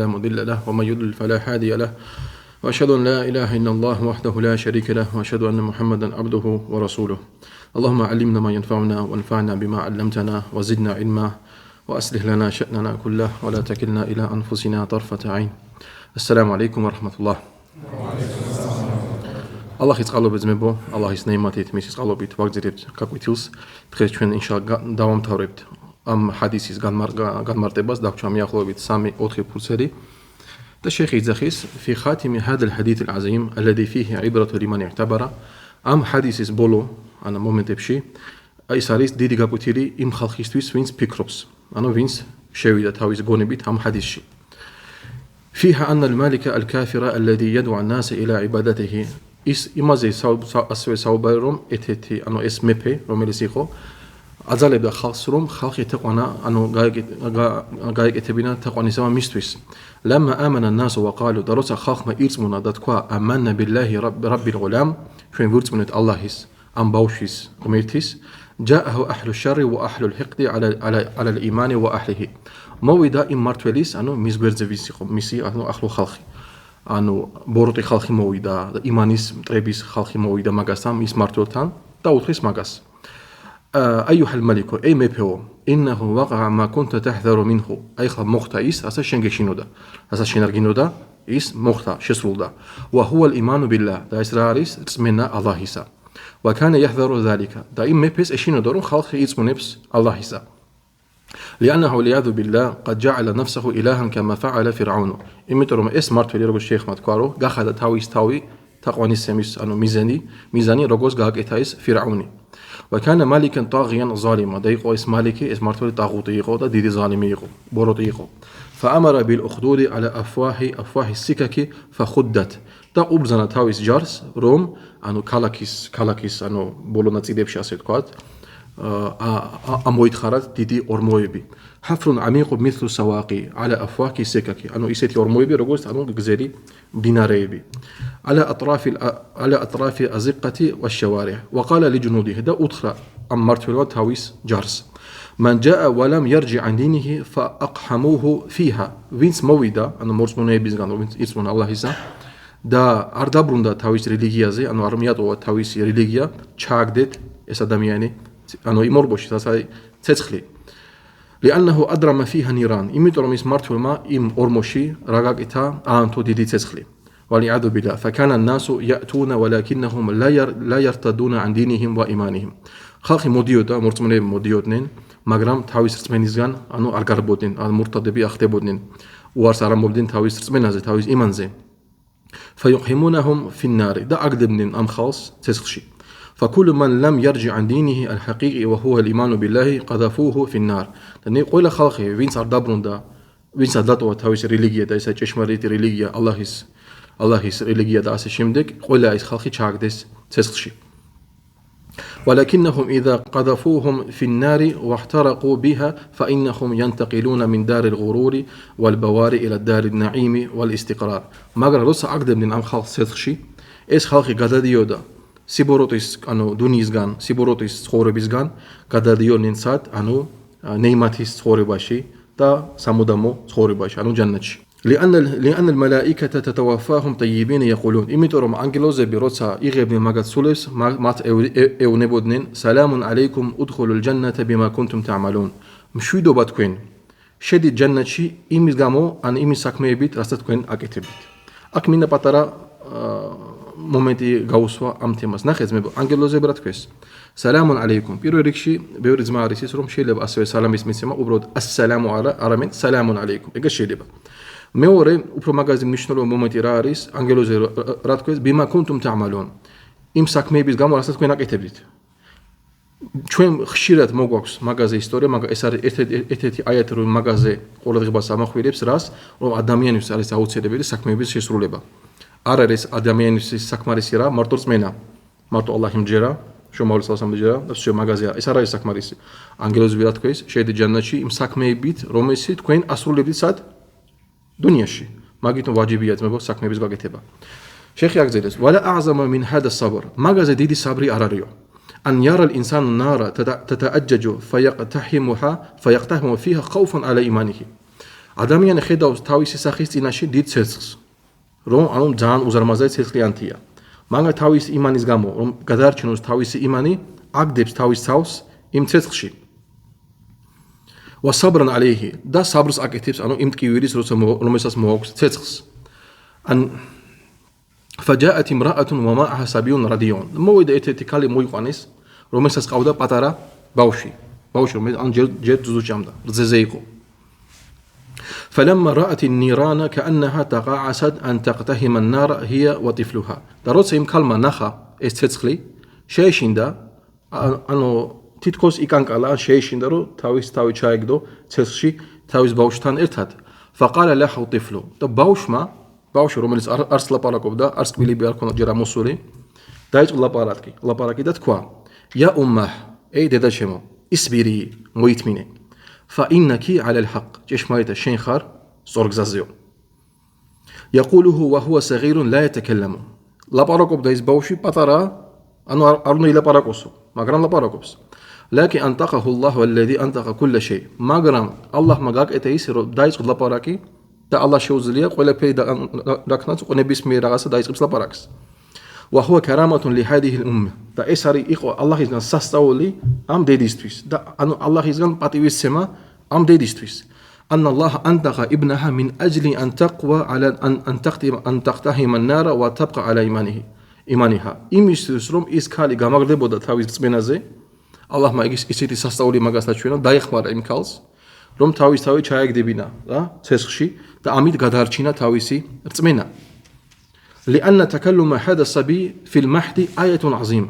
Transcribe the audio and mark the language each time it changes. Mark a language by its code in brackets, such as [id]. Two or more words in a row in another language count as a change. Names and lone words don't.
[ar] مضل له ومن يضلل فلا هادي له وأشهد أن لا إله إلا الله وحده لا شريك له وأشهد أن محمدا عبده ورسوله اللهم علمنا ما ينفعنا وانفعنا بما علمتنا وزدنا علما وأصلح لنا شأننا كله ولا تكلنا إلى أنفسنا طرفة عين السلام عليكم ورحمة الله [ka] Allahის წყალობით ძმებო, Allahის ნეიმათით, მისის წყალობით ვაგზავნებთ გაკვეთილს. დღეს ჩვენ ინშაალლა დავამთავრებთ ამ ჰადისის განმარტებას, დაგვჭა მიახლოებით 3-4 ფურცელი. და შეიხი იძახის [ar] في خاتم هذا الحديث العظيم الذي فيه عبرة لمن اعتبر [ka] ამ ჰადისის ბოლო ანუ მომენტებში ის არის დიდი გაკვეთილი იმ ხალხისთვის, ვინც ფიქრობს, ანუ ვინც შევიდა თავის გონებით ამ ჰადისში. [ar] فيها أن المالك الكافر الذي يدعو الناس إلى عبادته [ka] ის იმაზე ასევე საუბარი რომ ეთეთი ანუ ეს მეფე რომელიც იყო აძალებდა ხალხს რომ ხალხი ეთეყვანა ანუ გაეკეთებინა თაყვანისება მისთვის [ar] لما آمن الناس وقالوا [ka] და როცა ხალხმა ირწმუნა და თქვა [ar] آمنا بالله رب الغلام [ka] ჩვენ ვირწმუნეთ ალლაჰის ამ ბავშვის ღმერთის [ar] جاءه أهل الشر وأهل الحقد على الإيمان وأهله [ka] მოვიდა იმ მართველის ანუ მის გვერდზე ვის იყო მისი ანუ ახლო ხალხი ანუ ბოროტი ხალხი მოვიდა და იმანის მტრების ხალხი მოვიდა მაგასთან ის მართლთან და უთხრეს მაგას [ar] أيها الملك أي [ka] მეფეო [ar] إنه وقع ما كنت تحذر منه أي [ka] ხლა მოხდა ის რასაც შენ გეშინოდა რასაც შენ არ გინოდა ის მოხდა შესრულდა [ar] وهو الإيمان بالله [ka] და ეს რა არის რწმენა ალლაჰისა [ar] وكان يحذر ذلك [ka] და იმ მეფეს ეშინოდა რომ ხალხი იწმუნებს ალლაჰისა [ar] لأنه والعياذ بالله قد جعل نفسه إلها كما فعل فرعون [ka] იმიტომ რომ ეს მართველი როგორც შეიხმა თქვა რომ გახადა თავის თავი თაყვანისცემის ანუ მიზანი როგორც გააკეთა ეს ფირაუნი [ar] وكان مالكا طاغيا ظالما [ka] და იყო ეს მალიკი ეს მართველი ტაღუტი იყო და დიდი ظالمი იყო ბოროტი იყო [ar] فأمر بالأخدود على أفواه السكك فخدت [ka] და უბრძანა თავის ჯარს რომ ანუ ქალაქის ანუ ბოლო ნაწილებში ასე თქვათ ამოითხარათ დიდი ორმოები [ar] حفر عميق مثل السواقي على أفواه السكك [ka] ანუ ისეთი ორმოები როგორც ანუ გზელი მდინარეები [ar] على أطراف الأزقة والشوارع وقال لجنوده [ka] და უთხრა ამ მმართველმა თავის ჯარს [ar] من جاء ولم يرجع عن دينه فأقحموه فيها ვინც [ka] მოვიდა ანუ მორწმუნეებისგან ვინც იწმუნა ალლაჰისა და არ დაბრუნდა თავის რელიგიაზე ანუ არ მიატოვა თავისი რელიგია ჩააგდეთ ეს ადამიანი ანუ იმ ორბოში რასაც ცეცხლი [ar] لأنه أدرم فيها نيران [ka] იმიტომ რომ ის მართლმა იმ ორმოში რა გაკეთა აანთო დიდი ცეცხლი [ar] والعياذ بالله فكان الناس يأتون ولكنهم لا يرتدون عن دينهم وإيمانهم [ka] ხალხი მოდიოდა მორწმუნეები მოდიოდნენ მაგრამ თავის რწმენისგან ანუ არ გარბოდნენ ან მურტადები ახდებოდნენ უარს არ ამბობდნენ თავის რწმენაზე თავის იმანზე [ar] فيقيمونهم في النار [ka] და აგდებდნენ ამ ხალხს ცეცხლში [ar] فكل من لم يرجع عن دينه الحقيقي وهو الإيمان بالله قذفوه في النار [ka] და ყველა ხალხი ვინც არ დაბრუნდა ვინც არ დატოვა თავის რელიგია და ესა ჭეშმარიტი რელიგია ალლაჰის რელიგია და ასე შემდეგ ყველა ეს ხალხი ჩააგდეს ცეცხლში [ar] ولكنهم إذا قذفوهم في النار واحترقوا بها فإنهم ينتقلون من دار الغرور والبوار إلى دار النعيم والاستقرار [ka] მაგრამ როცა აგდებდნენ ამ ხალხს ცეცხლში ეს ხალხი გადადიოდა სიბოროტის ანუ დუნიისგან სიბოროტის ცხოვრებისგან გადადიოდნენ სად ანუ ნეიმათის ცხოვრებაში და სამუდამო ცხოვრებაში ანუ ჯანნატში [ar] لأن الملائكة تتوفاهم طيبين يقولون [ka] იმიტომ რომ ანგელოზები როცა იღებდნენ მაგათ სულებს მათ ეუნებოდნენ [ar] سلام عليكم ادخلوا الجنة بما كنتم تعملون [ka] მშვიდობა თქვენ შედით ჯანნატში იმის გამო ან იმის საქმეებით რასაც თქვენ აკეთებთ აქ მინდა პატარა მომენტი გაუსვა ამ თემას ნახეთ მე ანგელოზები რა თქვეს [ar] سلام عليكم [ka] პირველ რიგში ბევრი ძმა არის ის რომ შეიძლება ასევე სალამის მიცემა უბრალოდ ასსალამუ არამედ [ar] سلام عليكم [ka] ეგ შეიძლება მეორე უფრო მაგაზი მნიშვნელოვანი მომენტი რა არის ანგელოზები რა თქვეს [ar] بما كنتم تعملون [ka] იმ საქმეების გამო რასაც თქვენ აკეთებდით ჩვენ ხშირად მოგვაქვს მაგაზე ისტორია მაგრამ ეს არის ერთ-ერთი აიათი რომ მაგაზე ყურადღებას ამახვილებს რას რომ ადამიანის არის აუცილებელი საქმეების შესრულება არ არის ადამიანის საკმარისი რა მარტო რწმენა მარტო ალლაჰი მჯერა შომაული სასამჯერა და შე მაგაზია ეს არ არის საკმარისი ანგელოზები რა თქვეს შედით ჯანნატში იმ საქმეებით რომელსაც თქვენ ასრულებდით სად დუნიაში მაგითო ვაჯიბია ძმებო საქმეების გაკეთება შეიხი აგზელებს [ar] ولا اعظم من هذا الصبر [ka] მაგაზე დიდი საბრი არ არისო [ar] أن يرى الإنسان النار تتأجج فيقتحم فيها خوفا على إيمانه. [ka] ადამიანი ხედავს თავისი სახის წინაშე დიდ ცეცხლს, რომ ანუ ძალიან უზარმაზარი ცეცხლიანთია. მაგრამ თავის იმანის გამო, რომ გადაარჩენოს თავისი იმანი, აგდებს თავის თავს იმ ცეცხლში. [ar] وصبرا عليه [ka] და საბრს აკეთებს, ანუ იმ ტკივილის, რომელსაც მოაქვს ცეცხლს. [ar] ან فجاءت امرأة ومعها صبي رضيع. [ka] მოვიდა ერთ-ერთი ქალი მოიყვანეს, რომელსაც ყავდა პატარა ბავშვი, რომელიც ან ჯერ ძუძუჭამდა, რძეზე იყო. [ar] فلما رأت النيران كأنها تقاعست أن تقتحم النار هي وطفلها. [ka] და როცა იმ ქალმა ნახა ეს ცეცხლი, შეეშინდა, ანუ თითქოს იკანკალა, შეეშინდა, რომ თავი ჩაეგდო ცეცხლში თავის ბავშვთან ერთად. [ar] فقال له الطفل. [ka] და ბავშვი, რომელიც არც ლაპარაკობდა, არც კბილები არ ქონდა ჯერ ამოსული, დაიწყო ლაპარაკი და თქვა: [ar] يا أمه, [ka] ey დედა ჩემო, ისბირი, მოითმინე. [ar] فإنك على الحق. [ka] ჭეშმარიტად შენ ხარ სწორ გზაზეო. [ar] يقوله وهو صغير لا يتكلم. [ka] ლაპარაკობდა ის ბავშვი პატარა, ანუ არ უნდა ილაპარაკოსო, მაგრამ ლაპარაკობს. [ar] لكن أنطقه الله الذي أنطق كل شيء. [ka] მაგრამ ალლაჰმა გაკეთე ისე, რომ დაიწყო ლაპარაკი და ალლაჰ შეუძლია ყველაფერი დაქნას, ნებისმიერ რაღაცა დაიწყებს ლაპარაკს. [ar] وهو كرامة لهذه الأمة. [ka] და ეს იყო ალლაჰისგან სასწაული ამ დედისთვის და ანუ ალლაჰისგან პატივისცემა ამ დედისთვის. [ar] أن الله أنطق ابنها من أجل أن تقوى على أن تقتحم النار وتبقى على إيمانها. [ka] იმისთვის რომ ის ქალი გამაგრდებოდა თავის რწმენაზე, ალლაჰმა ისეთი სასწაული მაგას აჩვენა, დაეხმარა იმ ქალს, რომ თავი ჩაეგდებინა რა ცეცხლში და ამით გადაარჩინა თავისი რწმენა. [ar] لأن تكلم هذا الصبي في المهد آية عظيمة.